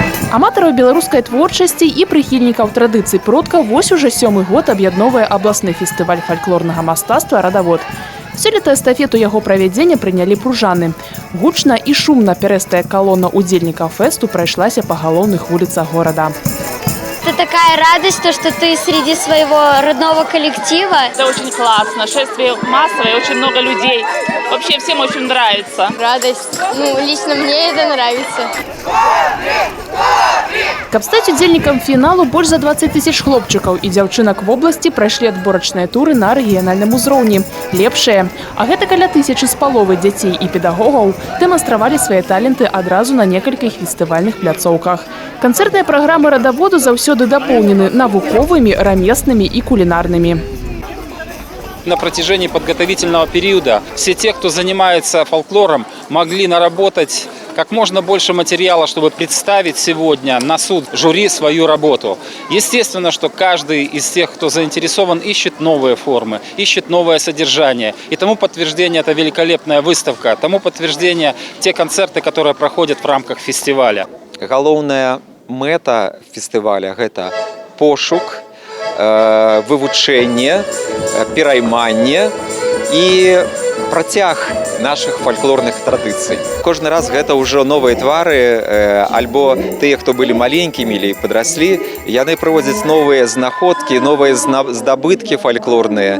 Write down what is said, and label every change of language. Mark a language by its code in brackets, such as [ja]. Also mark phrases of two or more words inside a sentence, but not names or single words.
[be] Аматараў беларускай творчасці і прыхільнікаў традыцый продкаў вось уже 7-й год аб'ядноўвае абласны фестываль фальклорнага мастацтва «Радавод». Сёлета эстафету яго правядзення прынялі пружаны. Гучна і шумна пярэстая калона удзельнікаў фэсту прайшлася па галоўных вуліцах горада. [ru] Это такая радость, что ты среди своего родного коллектива. Это очень классно. Шествие массовое, очень много людей. Вообще всем очень нравится. Радость. Лично мне это нравится. [be] Каб стаць удзельнікам фіналу, больш за 20 000 хлопчыкаў і дзяўчынак вобласці прайшлі адборачныя туры на рэгіянальным узроўні. Лепшыя, а гэта каля 1000 з паловай дзяцей і педагогаў дэманстравалі свае таленты адразу на некалькіх фестывальных пляцоўках. Канцэртныя праграмы «Радаводу» заўсёды дапоўнены навуковымі, рамеснымі і кулінарнымі. [ru] На протяжении подготовительного периода все те, кто занимается фольклором, могли наработать как можно больше материала, чтобы представить сегодня на суд жюри свою работу. Естественно, что каждый из тех, кто заинтересован, ищет новые формы, ищет новое содержание. И тому подтверждение – это великолепная выставка, тому подтверждение – те концерты, которые проходят в рамках фестиваля. [be] Галоўная мэта фестываля – это пошук, вывучэнне, перайманне і працяг наших фольклорных традыцый. Кожны раз гэта ўжо новыя твары, альбо тыя, хто былі маленькімі или падраслі, яны прыводзяць новыя знаходкі, новыя здабыткі фольклорныя.